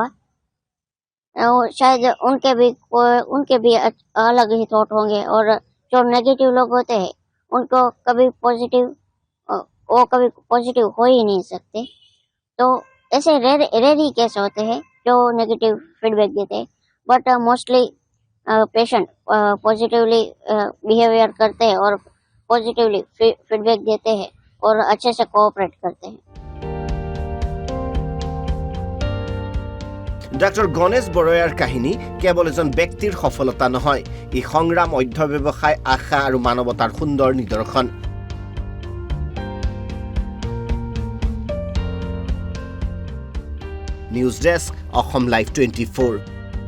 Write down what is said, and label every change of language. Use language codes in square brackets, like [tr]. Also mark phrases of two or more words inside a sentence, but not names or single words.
[hi] शायद उनके भी अलग ही थॉट होंगे और जो नेगेटिव लोग होते हैं उनको कभी पॉजिटिव हो ही नहीं सकते। तो ऐसे रेयर ही केस होते हैं जो [en] negative feedback [hi] देते हैं, [en] but mostly patient positively behaviour [hi] करते हैं और [en] positively feedback [hi] देते हैं और अच्छे से कोऑपरेट करते हैं। [as] ডাক্তৰ গণেশ বৰয়াৰ কাহিনী কেৱল এজন ব্যক্তিৰ সফলতা নহয়, ই সংগ্ৰাম, অধ্যৱসায়, আশা আৰু মানৱতাৰ সুন্দৰ নিদৰ্শন। [en] news desk, অসম লাইভ 24।